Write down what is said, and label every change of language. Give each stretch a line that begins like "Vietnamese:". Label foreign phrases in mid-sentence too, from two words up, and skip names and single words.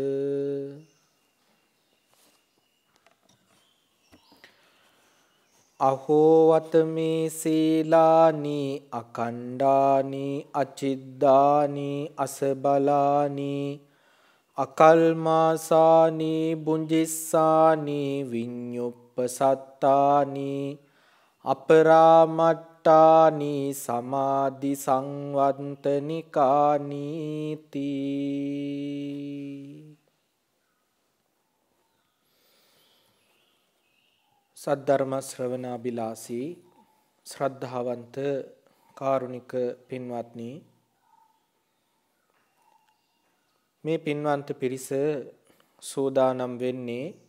Pali: අහෝ වතමේ සීලානි අකණ්ඩානි අචිද්දානි අසබලානි අකල්මාසානි බුංජිස්සානි විඤ්ඤුප්පසත්තානි අපරාමට්ටානි සමාධි සංවත්තනිකානි තී.
Sinhala: සද්ධර්ම ශ්‍රවණාබිලාසී ශ්‍රද්ධාවන්ත කාරුණික පින්වත්නි, මේ පින්වන්ත පිරිස සූදානම් වෙන්නේ